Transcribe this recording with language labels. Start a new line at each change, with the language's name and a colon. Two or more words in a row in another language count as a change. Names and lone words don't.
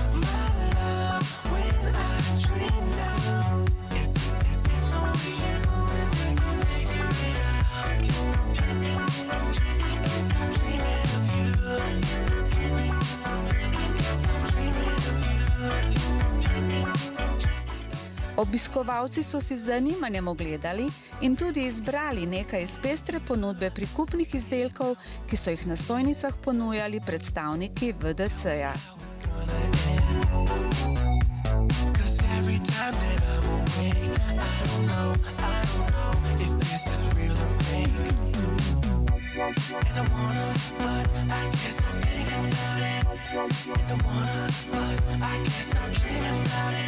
English: My love, when I dream now, it's only you and I can figure it out. I can't stop dreaming of you. I can't stop dreaming of you.
Slovenian: Obiskovalci so si z zanimanjem ogledali in tudi izbrali nekaj iz pestre ponudbe prikupnih izdelkov, ki so jih na stojnicah ponujali predstavniki VDC-ja.
English: Cause every time that I'm awake, I don't know if this is real or fake. And I wanna, but I can't stop thinking about it. And I wanna, but I can't stop dreaming about it.